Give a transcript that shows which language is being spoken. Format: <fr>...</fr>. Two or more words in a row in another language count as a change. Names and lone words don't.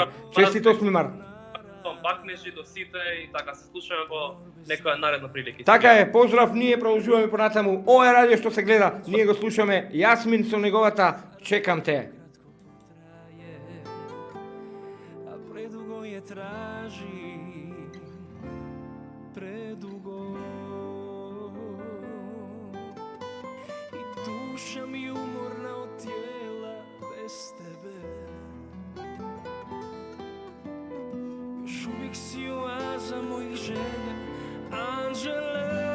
<mk>Честит 8 март. Бакнежи до сите и така се слушаме во некоја наредна прилика. Така е, поздрав, ние продолжуваме понатаму. Ова е радио што се гледа, ние го слушаме. Јасмин со неговата Чекам те.</mk> <hr>A predugo je traži, predugo. I duša mi umorna od tijela bez tebe. Još uvijek si oaza mojih želja, anđele.</hr>